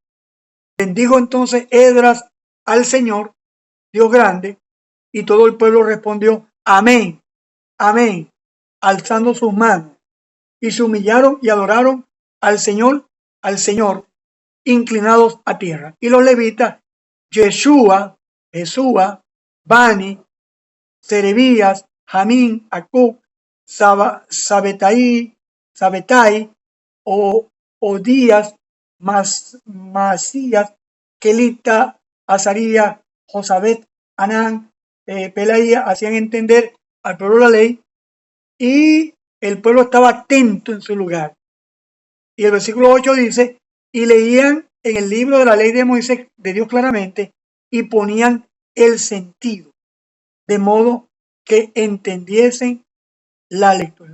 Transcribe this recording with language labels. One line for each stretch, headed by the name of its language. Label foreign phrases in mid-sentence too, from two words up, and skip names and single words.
Spanish: Bendijo entonces Esdras al Señor, Dios grande, y todo el pueblo respondió, amén, amén, alzando sus manos. Y se humillaron y adoraron al Señor, inclinados a tierra. Y los levitas, Jesúa, Bani, Serebías, Jamín, Acub, Sabetai, Odías, Masías, Kelita, Azaría, Josabet, Anán, Pelaía, hacían entender al pueblo la ley, y el pueblo estaba atento en su lugar. Y el versículo 8 dice, y leían en el libro de la ley de Moisés, de Dios claramente, y ponían el sentido, de modo que entendiesen la lectura.